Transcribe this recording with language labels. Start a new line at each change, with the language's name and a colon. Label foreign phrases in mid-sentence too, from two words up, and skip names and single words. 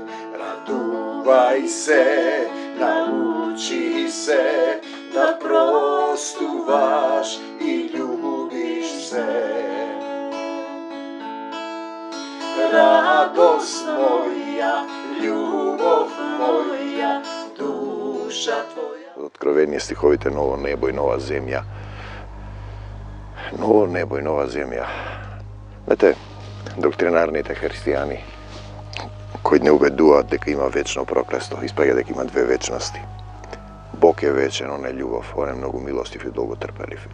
Macedonian: Радувај се, научи се, да простуваш и љубиш се. Радост моја, љубов моја, душа твоја. Откровение стиховите ново небо и нова земја. Ново небо и нова земја. Знаете, доктринарните христијани кои не убедуваат дека има вечно проклество, испаѓа дека има две вечности. Бог е вечен, он е љубов, он е многу милостив и долготрпелив.